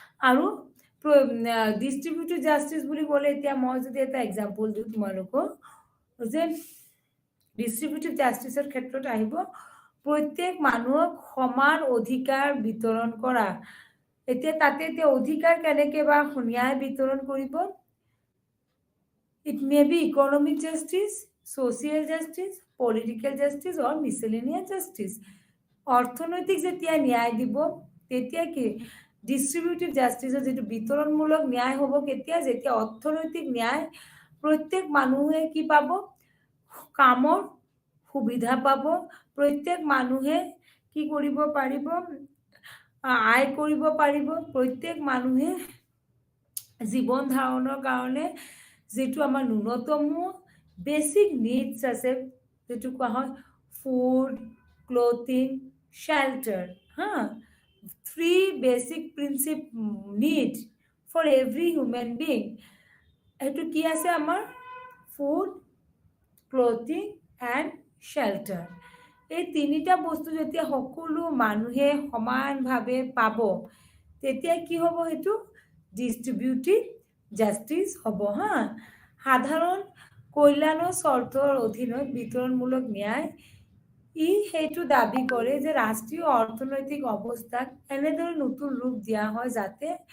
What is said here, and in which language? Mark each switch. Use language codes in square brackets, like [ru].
[as] আৰু ডিষ্ট্ৰিবিউটিভ জাষ্টিচ বুলি ক'লে এতিয়া মই যদি এটা এক্সাম্পল দিওঁ তোমালোকক, যে ডিষ্ট্ৰিবিউটিভ জাষ্টিচৰ ক্ষেত্ৰত আহিব প্ৰত্যেক মানুহক সমান অধিকাৰ বিতৰণ কৰা। এতিয়া অধিকাৰ কেনেকে বা ন্যায় বিতৰণ কৰিব? [en] It may be economic justice, social justice, political justice or miscellaneous justice. [as] অৰ্থনৈতিক যেতিয়া ন্যায় দিব তেতিয়া কি ডিষ্ট্ৰিবিউটিভ জাষ্টিচৰ যিটো বিতৰণমূলক ন্যায় হ'ব কেতিয়া? যেতিয়া অৰ্থনৈতিক ন্যায়, প্ৰত্যেক মানুহে কি পাব? কামৰ সুবিধা পাব, প্ৰত্যেক মানুহে কি কৰিব পাৰিব? আয় কৰিব পাৰিব, প্ৰত্যেক মানুহে জীৱন ধাৰণৰ কাৰণে যিটো আমাৰ ন্যূনতম বেচিক নিডছ আছে, যিটো কোৱা হয় [en] Food, clothing, shelter, three basic need for every human being. [as] এইটো কি আছে আমাৰ? Food, clothing and shelter. এই তিনিটা বস্তু যেতিয়া সকলো মানুহে সমানভাৱে পাব তেতিয়া কি হ'ব? সেইটো ডিষ্ট্ৰিবিউটিভ জাষ্টিচ হ'ব। সাধাৰণ কল্যাণৰ চৰ্তৰ অধীনত বিতৰণমূলক ন্যায় সেইটো দাবী কৰে যে ৰাষ্ট্ৰীয় অৰ্থনৈতিক অৱস্থাক এনেদৰে নতুন ৰূপ দিয়া হয় যাতে